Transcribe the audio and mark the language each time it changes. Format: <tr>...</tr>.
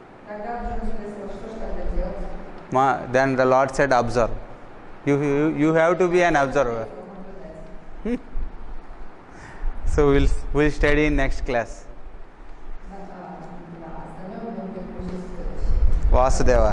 <ru>Когда Арджуна спросил, что же тогда делать?</ru> <en>Then the Lord said, observe. You have to be an observer. So we'll study in next class.</en> <ru>Остальное мы будем учить в следующей.</ru>